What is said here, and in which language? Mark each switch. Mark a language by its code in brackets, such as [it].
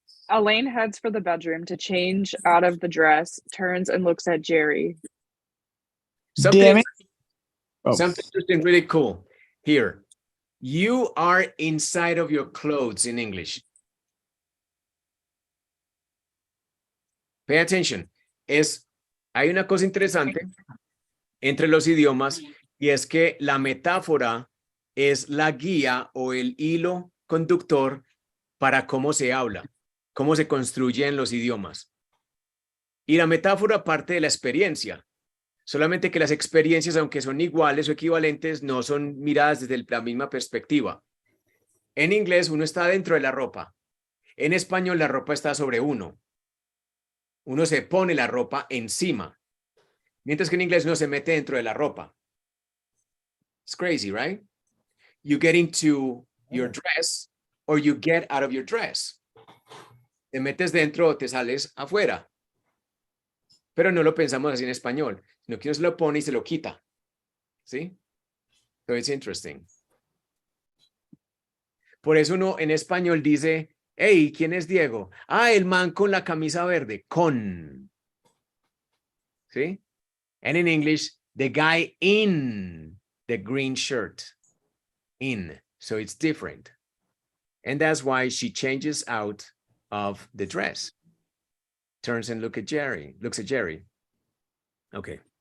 [en] Elaine heads for the bedroom to change out of the dress, turns and looks at Jerry. Damn it. Oh. Something interesting, really cool. Here, you are inside of your clothes in English. Pay attention. [es] Hay una cosa interesante entre los idiomas y es que la metáfora es la guía o el hilo conductor para cómo se habla, cómo se construyen los idiomas. Y la metáfora parte de la experiencia. Solamente que las experiencias, aunque son iguales o equivalentes, no son miradas desde la misma perspectiva. En inglés, uno está dentro de la ropa. En español, la ropa está sobre uno. Uno se pone la ropa encima. Mientras que en inglés no se mete dentro de la ropa. [en] It's crazy, right? You get into your dress or you get out of your dress. [es] Te metes dentro o te sales afuera. Pero no lo pensamos así en español, sino que uno se lo pone y se lo quita. ¿Sí? [en] So it's interesting. [es] Por eso uno en español dice, hey, ¿quién es Diego? Ah, el man con la camisa verde, con. ¿Sí? [en] And in English, the guy in the green shirt, in. So it's different. And that's why she changes out of the dress. Turns and looks at Jerry. Okay.